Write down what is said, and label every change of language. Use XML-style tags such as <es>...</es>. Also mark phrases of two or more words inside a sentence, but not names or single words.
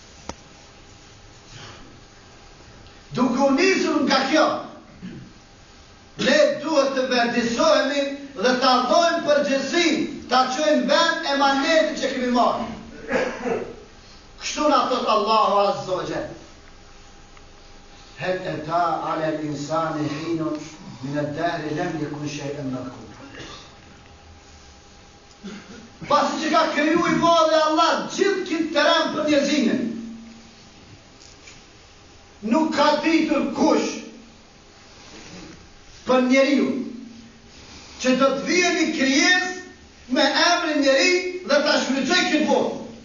<sq>Duke u nisur nga kjo, ne duhet të vërdisohemi dhe ta dhojmë përgjegjësinë, ta çojmë vend emanetin që kemi marrë. Kështu na thot Allahu</sq> <ar>عز وجل هل أتى على الإنسان حين من الدهر لم يكن شيئا مذكورا.</ar> <sq>Pasi që ka kriju I madhe Allah gjithë këtë teren për njerëzimin, nuk ka ditur kush për njeriu që do të vijë një krijesë me emrin njeri dhe ta shfrytëzoj këtë botë.</sq>